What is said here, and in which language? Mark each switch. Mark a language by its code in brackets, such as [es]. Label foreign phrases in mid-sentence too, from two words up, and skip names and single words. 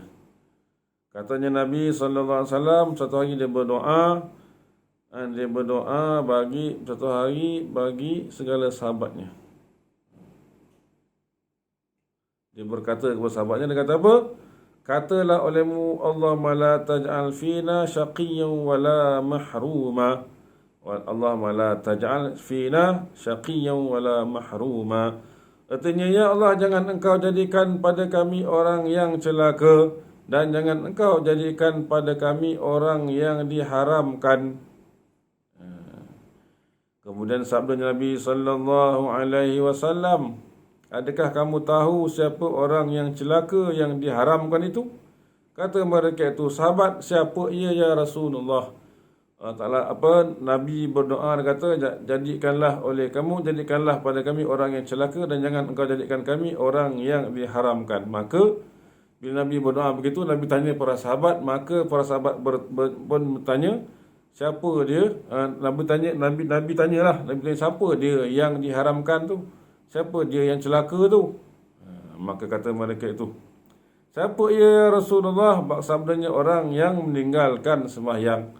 [ms] Katanya Nabi SAW, satu hari dia berdoa, bagi satu hari bagi segala sahabatnya. Dia berkata kepada sahabatnya, dia kata apa? Katalah olehmu, [ar] اللهم لا تجعل فينا شقيا ولا محروما. اللهم لا تجعل فينا شقيا ولا محروما. [ms] Artinya, ya Allah, jangan engkau jadikan pada kami orang yang celaka, dan jangan engkau jadikan pada kami orang yang diharamkan. Kemudian sabda Nabi [ar] صلى الله عليه وسلم, [ms] adakah kamu tahu siapa orang yang celaka yang diharamkan itu? Kata mereka itu, sahabat, siapa ia [ar] يا رسول الله? [ms] Nabi berdoa, dia kata, jadikanlah pada kami orang yang celaka, dan jangan engkau jadikan kami orang yang diharamkan. Maka bila Nabi berdoa begitu, Nabi tanya para sahabat, maka para sahabat pun bertanya, siapa dia? Nabi tanya siapa dia yang diharamkan tu? Siapa dia yang celaka tu? Maka kata mereka itu, siapa ia Rasulullah? Sabdanya, orang yang meninggalkan sembahyang.